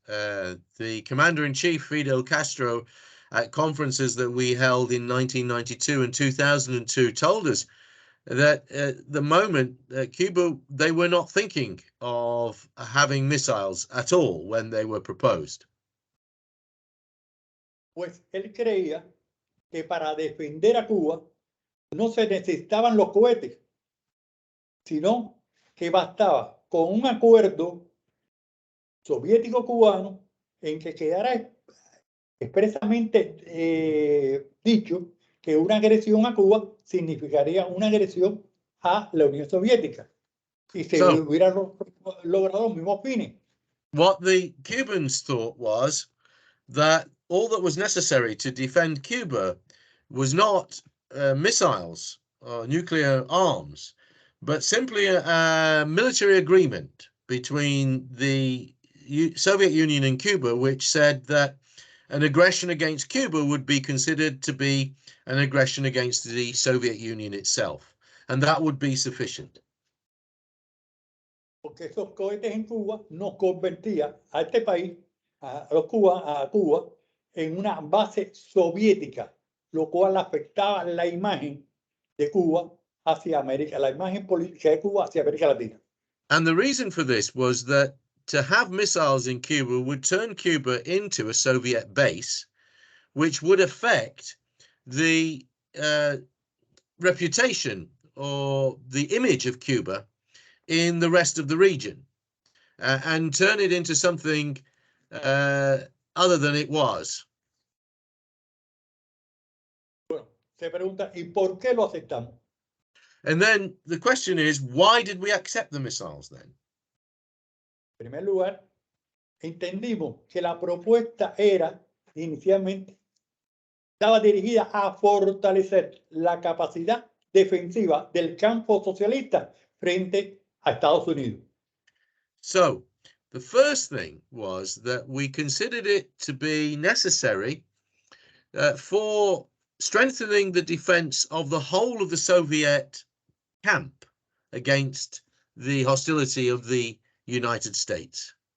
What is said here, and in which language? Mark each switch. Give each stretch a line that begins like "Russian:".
English: The commander-in-chief, Fidel Castro, at conferences that we held in 1992 and 2002, told us that at the moment, Cuba, they were not thinking of having missiles at all when they were proposed.
Spanish: Pues él creía que para defender a Cuba no se necesitaban los cohetes, sino que bastaba con un acuerdo soviético-cubano en que quedara expresamente dicho que una agresión a Cuba significaría una agresión a la Unión Soviética y se hubieran logrado los mismos fines.
English: What the Cubans thought was that all that was necessary to defend Cuba was not missiles or nuclear arms, but simply a military agreement between the Soviet Union and Cuba, which said that an aggression against Cuba would be considered to be an aggression against the Soviet Union itself, and that would be sufficient.
Spanish: Porque esos cohetes en Cuba nos convertía a este país, a Cuba, en una base soviética, lo cual afectaba la imagen de Cuba hacia América, la imagen política de Cuba hacia América Latina.
English: And the reason for this was that to have missiles in Cuba would turn Cuba into a Soviet base, which would affect the reputation or the image of Cuba in the rest of the region and turn it into something other than it was.
Spanish: Bueno, se pregunta, ¿y por qué lo aceptamos?
English: And then the question is, why did we accept the missiles then?
Spanish: En primer lugar, entendimos que la propuesta era, inicialmente, estaba dirigida a fortalecer la capacidad defensiva del campo socialista frente a Estados Unidos.
English: So the first thing was that we considered it to be necessary for strengthening the defense of the whole of the Soviet camp against the hostility of the United States.